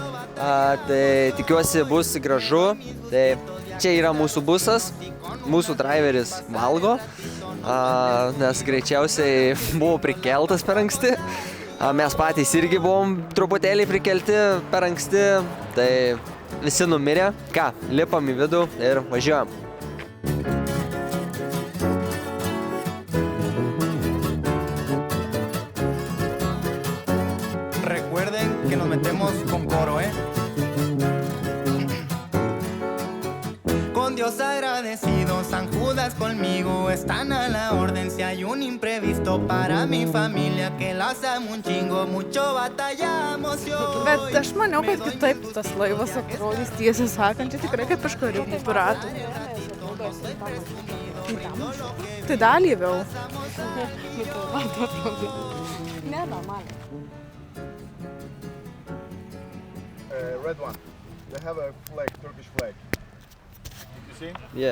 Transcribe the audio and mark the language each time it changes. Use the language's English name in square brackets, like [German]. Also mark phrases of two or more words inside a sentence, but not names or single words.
[Lithuanian] Tai tikiuosi bus gražu. Tai čia yra mūsų busas. Mūsų driveris valgo, nes greičiausiai buvo prikeltas per anksti. Mes patys irgi buvom truputėlį prikelti per anksti. Tai visi numirė. Ką, lipam į vidų ir važiuojam. [Spanish] Recuerden que nos metemos con coro, Con Dios agradecido, San Judas conmigo están a la orden. Si hay un imprevisto para mi familia que las amo un chingo, mucho batallamos y hoy [Lithuanian] Bet aš maniau, kad kitaip tas laivas atrodys, tiesiai sakant, čia tikrai kaip iš karibų piratų. Tai dalyviau. Ne, normaliai. [English] Red one. They have a flag, Turkish flag. You see? Yeah.